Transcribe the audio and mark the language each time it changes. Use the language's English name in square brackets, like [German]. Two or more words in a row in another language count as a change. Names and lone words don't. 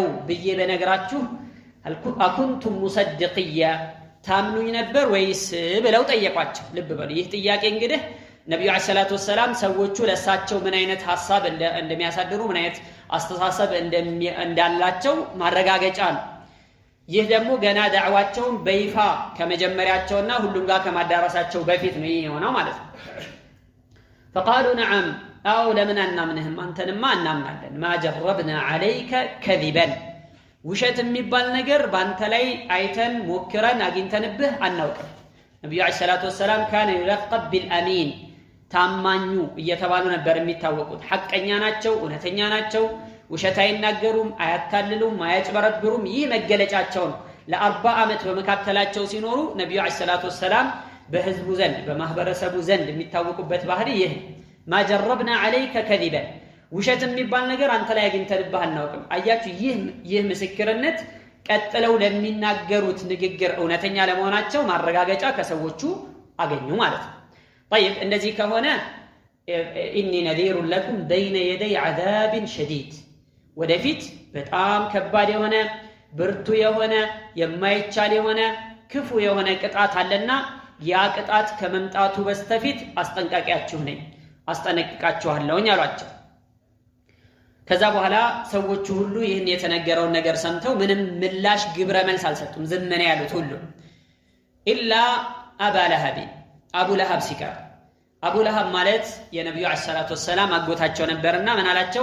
[Amharic] ብዬ በነግራችሁ [Arabic] أكنتم مصدقيّ [Amharic] ታምኑኝ ነበር ወይስ ብለው ጠየቋቸው። ልብ በሉ ይህ ጥያቄ እንግዲህ ነብዩ [Arabic] عليه الصلاة والسلام [Amharic] ሰዎቹ ለሳቸው ምን አይነት ሐሳብ እንደሚያሳድሩ ምን አይነት አስተሳሰብ እንዳላቸው ማረጋገጫ ነው። ይህ ደግሞ ገና ዳዕዋቸውን በይፋ ከመጀመሪያቸውና ሁሉም ጋር ከማዳረሳቸው በፊት ነው የሆነው ማለት ነው። [Arabic] فقالوا نعم [Amharic] አው ለምን አናምንህም አንተንማ እናምናለን። [Arabic] ما جربنا عليك كذبا [Amharic] ውሸት የሚባል ነገር ባንተ ላይ አይተን ሞክረን አግኝተንብህ አናውቅም። ነብዩ [Arabic] عليه الصلاة والسلام كان يلقب بالامين [Amharic] ታማኙ እየተባሉ ነበር የሚታወቁት። ሐቀኛ ናቸው፣ እውነተኛ ናቸው፣ ውሸት አይናገሩም፣ አያታልሉም፣ አያጭበረብሩም። ይህ መገለጫቸው ነው። ለ40 ዓመት በመካከላቸው ሲኖሩ ነብዩ [Arabic] عليه الصلاة والسلام [Amharic] በህዝቡ ዘንድ በማህበረሰቡ ዘንድ የሚታወቁበት ባህሪ ይህ [Arabic] ما جربنا عليك كذبا [Amharic] ውሸት የሚባል ነገር አንተ ላይ አግኝተንብህ አናውቅም። አያችሁ ይህ ምስክርነት ቀጥለው ለሚናገሩት ንግግር እውነተኛ ለመሆናቸው ማረጋገጫ ከሰዎቹ አገኙ ማለት ነው። طيب እንደዚህ ከሆነ [Arabic] إني نذير لكم بين يدي عذاب شديد [Amharic] ወደፊት በጣም ከባድ የሆነ ብርቱ የሆነ የማይቻል የሆነ ክፉ የሆነ ቅጣት አለና ያ ቅጣት ከመምጣቱ በስተፊት አስጠንቃቂያችሁ ነኝ አስጠነቅቃችኋለሁኝ አሏቸው። ከዛ በኋላ ሰዎቹ ሁሉ ይህን የተነገረውን ነገር ሰምተው ምንም ምላሽ ግብረ መልስ አልሰጡም፣ ዝም ነው ያሉት ሁሉ [Arabic] إلا أبا لهب [Amharic] አቡ ለሀብ ሲቀር። አቡ ለሀብ ማለት የነብዩ [Arabic] عليه الصلاة والسلام [Amharic] አጎታቸው ነበርና ምን አላቸው?